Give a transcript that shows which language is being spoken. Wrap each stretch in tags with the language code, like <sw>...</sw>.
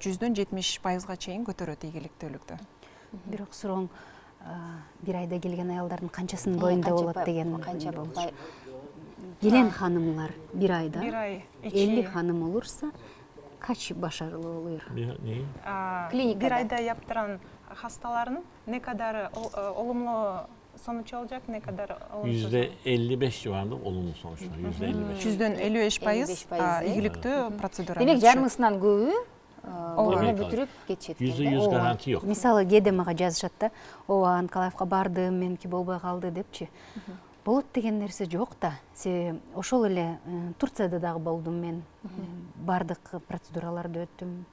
<ky>100-дөн 70%га чейин көтөрөт ийгиликтүүлүктү. Бирок сурооң бир айда келген аялдардын канчасынын боюнда болот деген.</ky> <tr>Келен ханымлар бир айда 50 ханым олурса kaç başarılı oluyor? Klinikada. Bir ayda yaptıran hastaların ne kadar olumlu sonuç olacak, ne kadar olumsuz? %55 civarında olumlu sonuçlar.</tr> <ky>%55. %55% ийгиликтүү процедура. Демек жарымысынан көбү ооба бүтүрүп кетишет.</ky> <tr>%100 garanti yok.</tr> <ky>Мисалы кээде мага жазышат да, ооба Анкалаевка бардым, меники болбой калды депчи. Болот деген нерсе жок да. Ошол эле Турцияда дагы болдум мен. Бардык процедураларды өттүм.</ky>